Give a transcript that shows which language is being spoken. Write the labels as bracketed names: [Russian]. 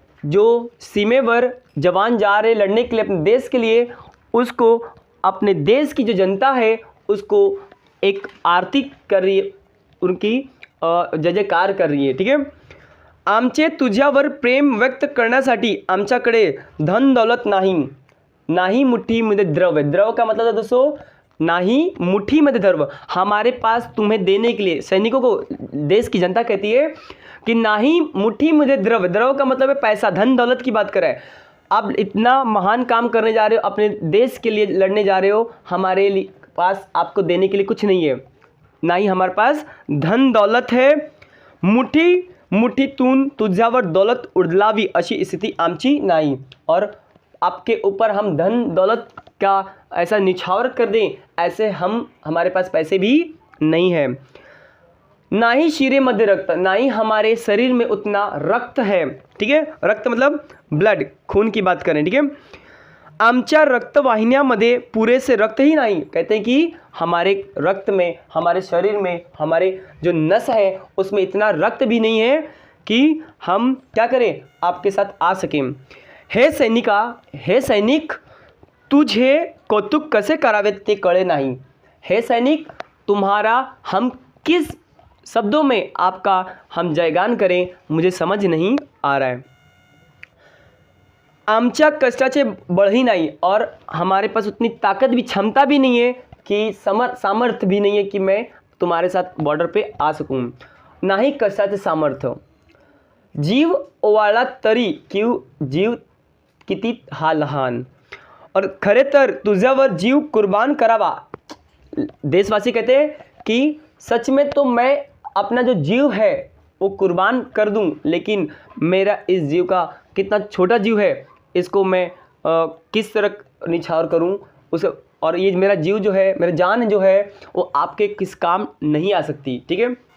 [Hindi] जो सीमेवर जवान जा रहे लड़ने के लिए अपने देश के लिए, उसको अपने देश की जो जनता है उसको एक आरती कर रही है, उनकी जय जयकार कर रही है। ठीक है। [Marathi] आमचे तुझ्यावर प्रेम व्यक्त करण्यासाठी आमच्याकडे धन दौलत नाही, नाही मुट्ठीमध्ये द्रव्य। [Hindi] द्रव्य का मतलब है दोस्तों नाही मुट्ठी में द्रव्य, हमारे पास तुम्हें देने के लिए। सैनिकों को देश की जनता कहती है कि नाही मुट्ठी में द्रव्य। द्रव्य का मतलब है पैसा, धन दौलत की बात करें। आप इतना महान काम करने जा रहे हो, अपने देश के लिए लड़ने जा रहे हो, हमारे पास आपको देने के लिए कुछ नहीं है। ना ही हमारे पास धन दौलत है। [Marathi] मुठी मुठीतून तुझ्यावर दौलत उडलावी अशी स्थिति आमची नाही। [Hindi] और आपके ऊपर हम धन दौलत का ऐसा निछावर कर दें, ऐसे हमारे पास पैसे भी नहीं है। [Marathi] ना ही शिरे मध्य रक्त, [Hindi] ना ही हमारे शरीर में उतना रक्त है। ठीक है। रक्त मतलब ब्लड, खून की बात करें। ठीक है। [Marathi] आमच्या रक्तवाहिन्यामध्ये पुरेसे रक्त ही नहीं, [Hindi] कहते हैं कि हमारे रक्त में, हमारे शरीर में, हमारे जो नस है उसमें इतना रक्त भी नहीं है कि हम क्या करें, आपके साथ आ सकें। [Marathi] हे सैनिका, हे सैनिक, तुझे कौतुक कसे करावे ते कळे नाही। [Hindi] हे सैनिक, तुम्हारा हम किस शब्दों में आपका हम जयगान करें, मुझे समझ नहीं आ रहा है। [Marathi] आमच्या कष्टाचे बळही नाही, [Hindi] और हमारे पास उतनी ताकत भी, क्षमता भी नहीं है कि सामर्थ्य भी नहीं है कि मैं तुम्हारे साथ बॉर्डर पे आ सकूं। [Marathi] नाही कष्टाचे सामर्थ्य। जीव ओवाळला तरी किंव जीव किती हा लहान। [Hindi] और [Marathi] खरे तर तुझ्यावर जीव कुर्बान करावा। [Hindi] देशवासी कहते हैं कि सच में तो मैं अपना जो जीव है वो कुर्बान कर दूं, लेकिन मेरा इस जीव का कितना छोटा जीव है, इसको मैं किस तरह निछावर करूं उसे, और ये मेरा जीव जो है, मेरा जान जो है वो आपके किस काम नहीं आ सकती। ठीक है।